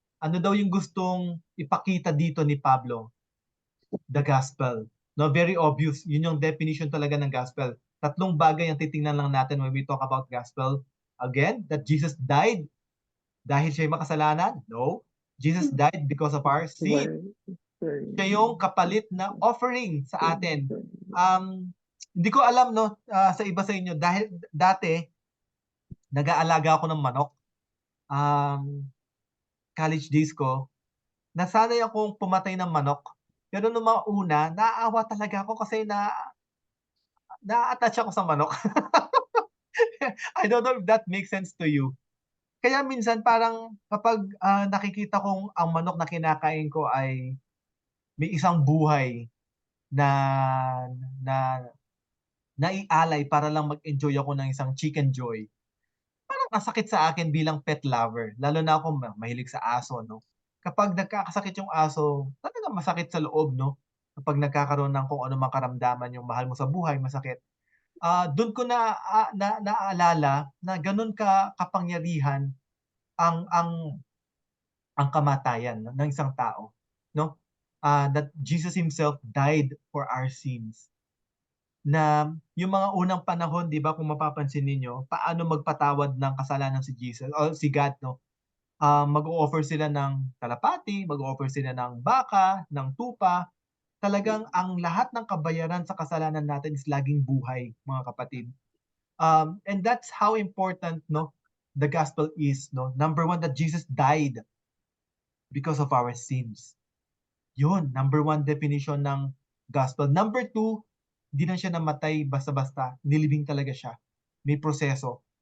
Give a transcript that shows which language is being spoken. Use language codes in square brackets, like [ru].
[tl] Ano daw yung gustong ipakita dito ni Pablo? [en] The gospel. [tl] No, [en] very obvious. [tl] Yun yung definition talaga ng gospel. Tatlong bagay ang titingnan lang natin [en] when we talk about gospel. Again, that Jesus died [tl] dahil siya'y makasalanan? [en] No. Jesus died because of our sin. [tl] Siya yung kapalit na offering sa atin. Hindi ko alam no sa iba sa inyo dahil dati nag-aalaga ako ng manok. College days ko, nasanay akong pumatay ng manok. Pero nung mga una, naaawa talaga ako kasi na-attach ako sa manok. [en] I don't know if that makes sense to you. [tl] Kaya minsan parang kapag nakikita kong ang manok na kinakain ko ay may isang buhay na na naialay para lang mag-enjoy ako ng isang chicken joy. Parang masakit sa akin bilang pet lover, lalo na ako mahilig sa aso, no? Kapag nagkakasakit yung aso, talagang masakit sa loob, no? Kapag nagkakaroon ng kung ano mang karamdaman yung mahal mo sa buhay, masakit. Doon ko naaalala na ganun kapangyarihan ang kamatayan no, ng isang tao, no? [en] That Jesus himself died for our sins. [tl] Na yung mga unang panahon, 'di ba, kung mapapansin niyo, paano magpatawad ng kasalanan si Jesus o si God, no? Mag-o-offer sila ng kalapati, mag-o-offer sila ng baka, ng tupa. Talagang ang lahat ng kabayaran sa kasalanan natin is laging buhay, mga kapatid. [en] And that's how important no the gospel is, no. Number one, that Jesus died because of our sins. [tl] Yun, [en] number one definition [tl] ng gospel. [en] Number two, [tl] hindi na siya namatay basta-basta. Nilibing talaga siya. May proseso.